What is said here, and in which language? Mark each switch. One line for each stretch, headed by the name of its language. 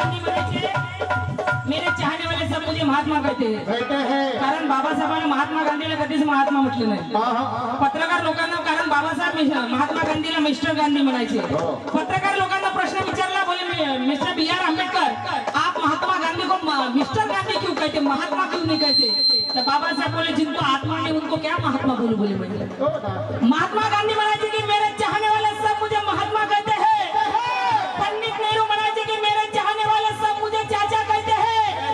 Hindi: मेरे चाहने वाले सब मुझे महात्मा कहते हैं.
Marathi: कारण बाबासाहेबांना महात्मा गांधीला कधीच महात्मा म्हटलं नाही. पत्रकार लोकांना, कारण बाबासाहेब महात्मा गांधीला मिस्टर गांधी म्हणायचे. पत्रकार लोकांना प्रश्न विचारला, बोले मिस्टर B.R.
Hindi: अम्बेडकर आप महात्मा गांधी को मिस्टर गांधी क्यों कहते, महात्मा क्यों नहीं कहते? तो बाबा साहब बोले जिनको आत्मा नहीं उनको क्या महात्मा बोले.
Marathi: महात्मा गांधी म्हणायचे की
Hindi: मेरे चाहने वाले सब मुझे महात्मा कहते हैं. पंडित नेहरू
Marathi: म्हणायचे की
Hindi: मेरे चाहने वाले सब मुझे चाचा कहते हैं.